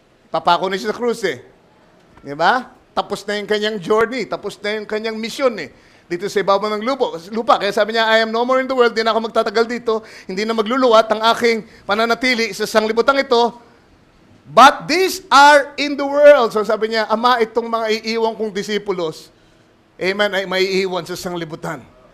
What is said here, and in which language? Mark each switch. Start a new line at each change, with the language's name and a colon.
Filipino: Papako na siya sa krus eh. Di ba? Tapos na yung kanyang journey, tapos na yung kanyang mission eh. Dito sa ibabaw ng lupa. Kaya sabi niya,
English: I am no more in the world,
Filipino: hindi na ako magtatagal dito, hindi na magluluwat ang aking pananatili sa sanglibutang ito.
English: But these are in the world.
Filipino: So sabi niya, Ama, itong mga iiwan kong disipulos, amen, ay maiiwan sa sanglibutan.